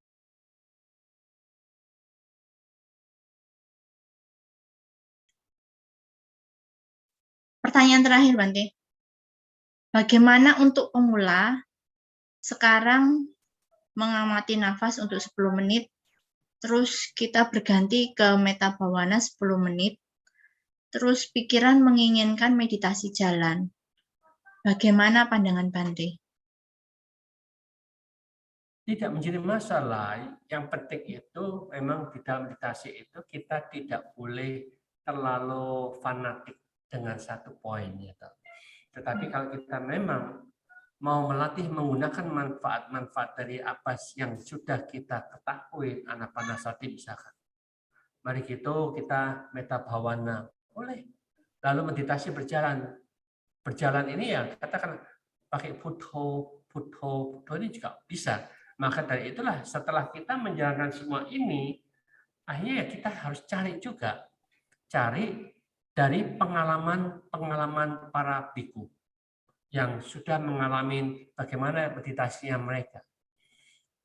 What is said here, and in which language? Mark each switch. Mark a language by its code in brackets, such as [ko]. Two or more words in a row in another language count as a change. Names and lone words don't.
[id] Pertanyaan terakhir, Bante. Bagaimana untuk pemula sekarang mengamati nafas untuk 10 menit, terus kita berganti ke [pi] metta bhavana [id] 10 menit, terus pikiran menginginkan meditasi jalan. Bagaimana pandangan Bante? Tidak menjadi masalah. Yang penting itu memang di dalam meditasi itu kita tidak boleh terlalu fanatik dengan satu poin. Gitu. Tetapi kalau kita memang mau melatih menggunakan manfaat-manfaat dari apa yang sudah kita ketahui, anapanasati misalkan. Mari kita [pi] metta bhavana. [id] Boleh. Lalu meditasi berjalan. Berjalan ini ya katakan pakai putho ini juga bisa. Maka dari itulah setelah kita menjalankan semua ini, akhirnya ya kita harus cari juga. Cari dari pengalaman para biku yang sudah mengalami bagaimana meditasinya mereka.